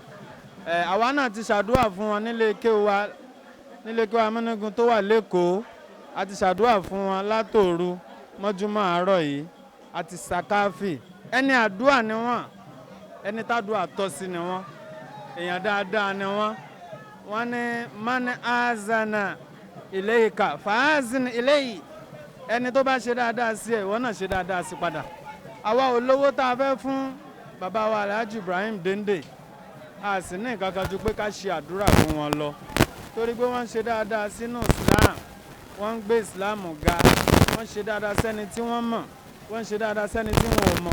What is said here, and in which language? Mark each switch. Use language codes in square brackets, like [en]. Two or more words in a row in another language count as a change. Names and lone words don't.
[yo] Àwa náà ti ṣàdúrà fún wọn nílé kéwà amúnigun tó wà lÉkòó. A ti ṣàdúrà fún wọn látòru mọ́júmọ́ àárọ̀ yìí, a ti ṣàkáfì. Ẹni àdúrà ni wọ́n, ẹni tádùá tọ́ sí ni wọ́n, èèyàn dáadáa ni wọ́n. [ar] Wọ́n ní من أحسن إليك فأحسن إليه. [yo] Ẹni tó bá ṣe dáadáa sí ẹ, ìwọ náà ṣe dáadáa sí padà. Àwa olówó tá a fẹ́ fún bàbá wa Alhaji Ibrahim Dende, a sì ní nǹkan kan ju pé ká ṣe àdúrà fún wọn lọ torí pé wọ́n ń ṣe dáadáa sínú Islam, wọ́n ń gbé Islam ga, wọ́n ń ṣe dáadáa sẹ́ni tí wọ́n mọ̀, wọ́n ń ṣe dáadáa sẹ́ni tí wọn ò mọ̀.